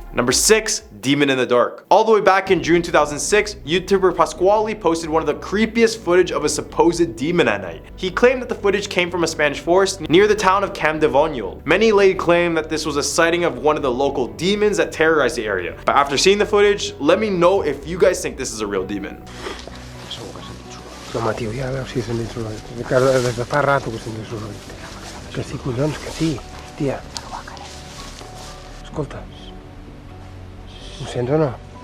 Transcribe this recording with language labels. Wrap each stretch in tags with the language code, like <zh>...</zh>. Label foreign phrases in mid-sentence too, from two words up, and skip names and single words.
<en>Number 6, Demon in the Dark. All the way back in June 2006, YouTuber Pasquale posted one of the creepiest footage of a supposed demon at night. He claimed that the footage came from a Spanish forest near the town of Campdevonial. Many laid claim that this was a sighting of one of the local demons that terrorized the area. But after seeing the footage, let me know if you guys think this is a real demon.</en> <ca>No, Matiu, ja veus si se'n surt. Des de fa rato que se'n surt. Que sí, collons, que sí, tia. Escolta, ho sents o no?</ca>